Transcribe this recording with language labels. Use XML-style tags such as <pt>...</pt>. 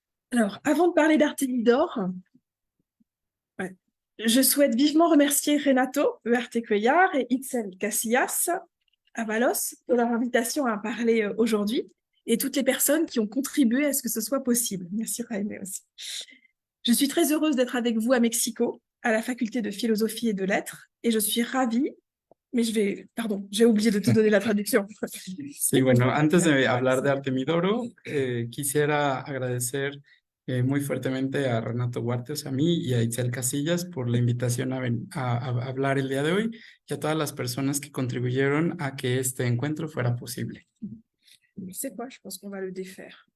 <fr>Alors, avant de parler d'Artémidor, je souhaite vivement remercier Renato Huarte Cuellar et Itzel Casillas Avalos pour leur invitation à parler aujourd'hui et toutes les personnes qui ont contribué à ce que ce soit possible. Merci Jaime aussi. Je suis très heureuse d'être avec vous à Mexico, à la faculté de philosophie et de lettres, et je suis ravie, mais j'ai oublié de te donner la traduction.</fr> <es>Sí, bueno, antes de hablar de Artemidoro, quisiera agradecer muy fuertemente a Renato Huarte, o sea, a mí y a Itzel Casillas por la invitación a hablar el día de hoy, y a todas las personas que contribuyeron a que este encuentro fuera posible.</es> <fr>Tu sais quoi, je pense qu'on va le défaire.</fr>